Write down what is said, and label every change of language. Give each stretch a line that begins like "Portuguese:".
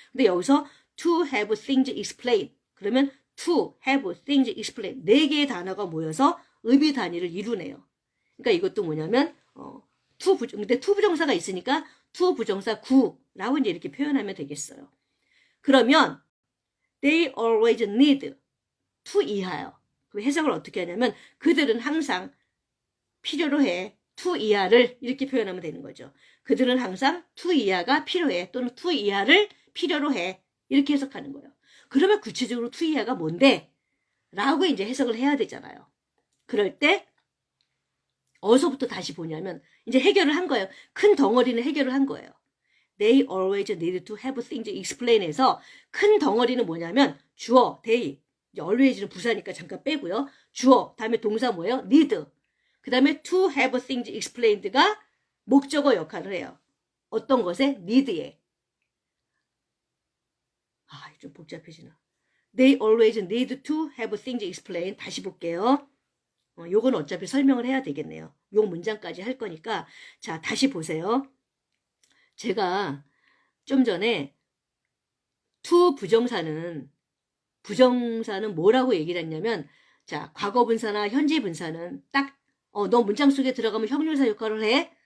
Korean: 근데 여기서
English: to have things explained
Korean: 그러면 to have things explained 4개의 단어가 모여서 의미 단위를 이루네요. 그러니까 이것도 뭐냐면 근데 to 부정사가 있으니까 to 부정사 구라고 이제 이렇게 표현하면 되겠어요. 그러면
English: they always need to
Korean: 이하요. 그럼 해석을 어떻게 하냐면 그들은 항상 필요로 해. to 이하를 이렇게 표현하면 되는 거죠. 그들은 항상 to 이하가 필요해. 또는 to 이하를 필요로 해. 이렇게 해석하는 거예요. 그러면 구체적으로 to 이하가 뭔데? 라고 이제 해석을 해야 되잖아요. 그럴 때 어디서부터 다시 보냐면 이제 해결을 한 거예요. 큰 덩어리는 해결을 한 거예요.
English: They always need to have things explained
Korean: 에서 큰 덩어리는 뭐냐면 주어, they. always는 부사니까 잠깐 빼고요. 주어, 다음에 동사 뭐예요? need. 그 다음에
English: to have things explained
Korean: 가 목적어 역할을 해요. 어떤 것에? need에. 좀 복잡해지나.
English: They always need to have things explained.
Korean: 다시 볼게요. 요건 어차피 설명을 해야 되겠네요. 요 문장까지 할 거니까. 자, 다시 보세요. 제가 좀 전에 to 부정사는 뭐라고 얘기를 했냐면 자, 과거 분사나 현재 분사는 딱 너 문장 속에 들어가면 형용사 역할을 해?